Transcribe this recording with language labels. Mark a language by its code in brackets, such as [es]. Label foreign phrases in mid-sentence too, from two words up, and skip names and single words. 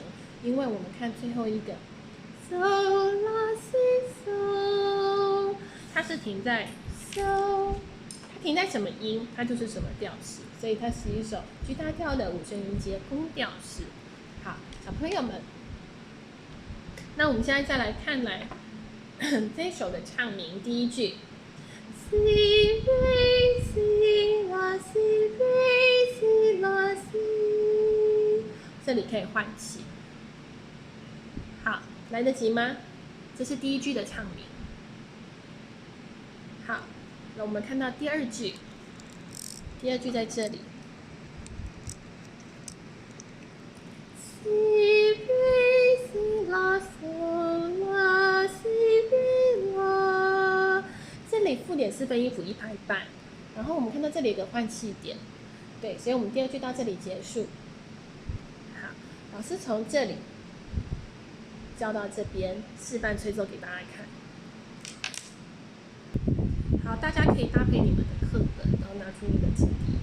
[zh] 因为我们看最后一个 So La Si So，它是停在 So， 它停在什么音，它就是什么调式，所以它是一首 G 大调的5声音阶宫调式。好，小朋友们，那我们现在再来看这一首的唱名，第1 句。Si re si la si re si la si，这里可以换气。好，来得及吗？这是第1句的唱名。好，那我们看到第2句，第2句在这里。Si re si la so la si re la，这里附点4分音符1拍半，然后我们看到这里有个换气点，对，所以我们第2句到这里结束。好，老师从这里教到这边，示范吹奏给大家看。好，大家可以搭配你们的课本，然后拿出你的纸笔。